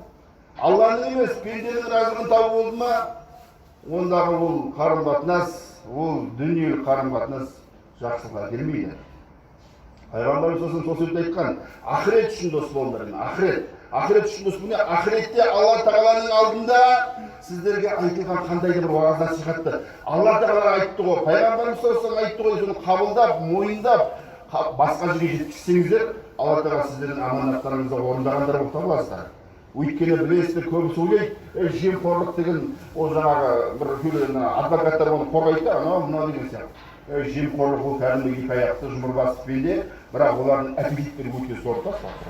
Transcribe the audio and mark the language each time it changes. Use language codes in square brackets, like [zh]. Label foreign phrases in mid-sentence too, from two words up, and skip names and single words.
[kk] Алланың емес, пенденің разылығын табу болды ма, ондағы ол қарым-қатынас, ол дүниелік қарым-қатынас жақсылыққа келмейді. Пайғамбарымыз сол сөзді айтқан, ақырет үшін дос болыңдар. Ақырет үшін дос болыңдар. Ақыретте Алла тағаланың алдында сіздерге айтылған қандай да бір уағыз насихатты Алла тағала айтты ғой, пайғамбарымыз [ar] صلى الله عليه وسلم [kk] айтты ғой, соны қабылдап, мойындап, басқа жерге жеткізсеңіздер, Алла тағала сіздердің аманаттарыңызды орындағандар болып табыласыздар. Өйткені білесіздер, көбісі ойлайды, жемқорлық деген ол жаңағы бір адвокаттар оны қорғайды, анау мынау деген сияқты. Жемқорлық ол кәдімгі екі аяқты жұмыр басты пенде, бірақ олардың аппетиттері өте зор та.